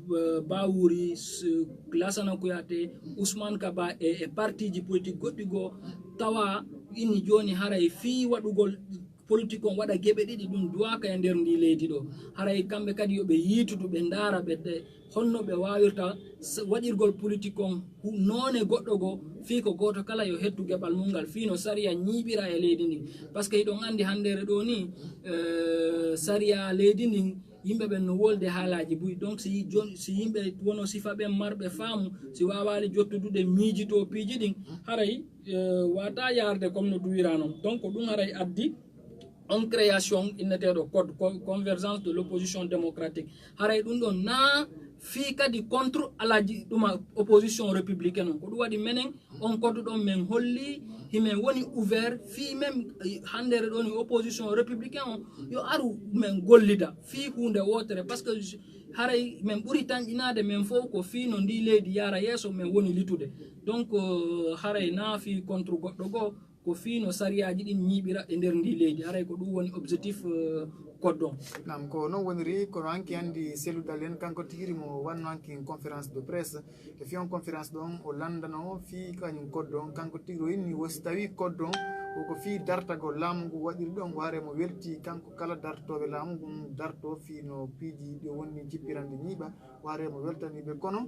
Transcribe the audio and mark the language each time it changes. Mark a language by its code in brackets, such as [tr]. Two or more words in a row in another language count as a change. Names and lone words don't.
[ff] Bawuri Lassana Kouyaté Ousmane Kaba e parti ji politique goɗɗi goo tawa inni joni haray fi waɗugol politique on waɗa geɓe ɗiɗi ɗum duwaka e nder ndi leydi ɗo haray kamɓe kadi yoɓe yiitudu ɓe ndaara ɓe honno ɓe wawirta waɗirgol politique on noone goɗɗo go fi ko goto kala yo hettu geɓal mum ngal fi no saria ñiiɓira e leydi ndin [fr] par ce que [ff] hiɗon andi handere ɗo ni saria leydi ndin yimɓe ɓen no wolde haalaji buyi donc si yimɓe wono sifa ɓen marɓe faamu si wawali jottudude miijito piiji ɗin haray wata yarde comme no duwira noon donc ɗum haray addi on création inneteɗo [fr] code convergence de l'opposition démocratique [ff] haray ɗum ɗon na fi kadi contre alaji ɗuma [fr] opposition républicaine [ff] on ko ɗum waɗi menen on code ɗon men holli himen woni ouvert fi même handere ɗon [fr] opposition républicaine [ff] on yo aru men gollida fi hunde wotere [fr] par ce que [ff] haray men ɓuri tanƴinade men fof ko fi no ndi leydi yara yeeso men woni litude donc haray na fi contre goɗɗo goo ko fi no sariyaji ɗin ñiiɓira e nder ndi leydi haray ko ɗum woni [fr] objectif code [ff] on nam ko noon woniri kono hanki andi Sellu Dalen kanko tigiri mo wanno hanki [fr] conférence de presse [ff] e fi on conférence ɗon o landano fi kañum code on kanko tigiri o inni wosi tawi code on koko fi dartagol laamu ngu waɗiri ɗon waare mo welti kanko kala dartoɓe laamu ngu darto fi no piiji ɗi wonni jippirande ñiiɓa waare mo weltaniɓe kono